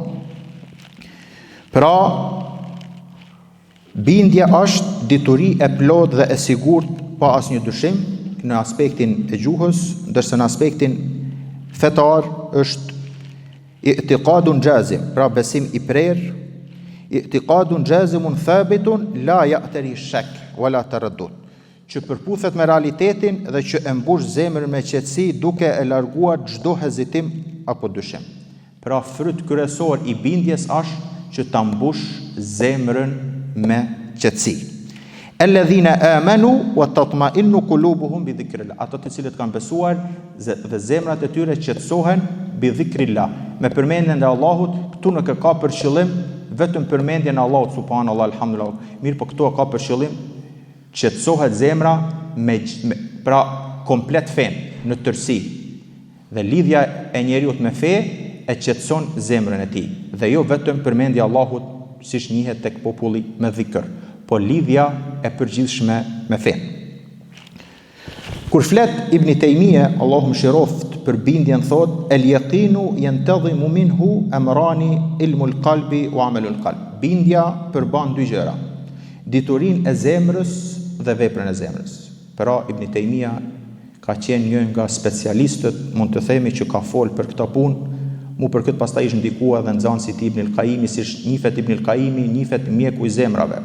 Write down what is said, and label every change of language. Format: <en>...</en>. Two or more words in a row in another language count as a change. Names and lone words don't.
<sq>Pra bindja është dituri e plotë dhe e sigurt pa asnjë dyshim në aspektin e gjuhës, ndërsa në aspektin fetar është</sq> <ar>اعتقاد جازم,</ar> <sq>pra besim i prerë,</sq> <ar>اعتقاد جازم ثابت لا يعتري شك ولا تردد,</ar> <sq>që përputhet me realitetin dhe që e mbush zemrën me qetësi duke e larguar çdo hezitim apo dyshim. Pra fryt kryesor i bindjes është që ta mbush zemrën me qetësi.</sq> <ar>الذين آمنوا وتطمئن قلوبهم بذكر الله.</ar> <sq>Ato të cilët kanë besuar dhe zemrat e tyre qetësohen</sq> <ar>بذكر الله,</ar> <sq>me përmendjen e Allahut. Këtu nuk ka për qëllim vetëm përmendjen e Allahut</sq> <ar>سبحان الله الحمد لله.</ar> <sq>Mirë, po këtu ka për qëllim qetësohet zemra pra komplet fen në tërësi. Dhe lidhja e njeriut me fe e qetëson zemrën e tij. Dhe jo vetëm përmendja e Allahut siç njihet tek populli me dhikr, po lidhja e përgjithshme me fe. Kur flet Ibn Taymija, Allahu mëshiroft, për bindjen thot:</sq> <ar>اليقين ينتظم منه أمران علم القلب وعمل القلب.</ar> <sq>Bindja përban dy gjëra: diturinë e zemrës dhe veprën e zemrës. Pra Ibn Taymija ka qenë një nga specialistët, mund të themi, që ka folë për këtë punë. Mu për këtë pastaj ishte ndikua dhe nxënësit Ibn al-Qayyimi, siç njihet Ibn al-Qayyimi, njihet mjeku i zemrave.</sq>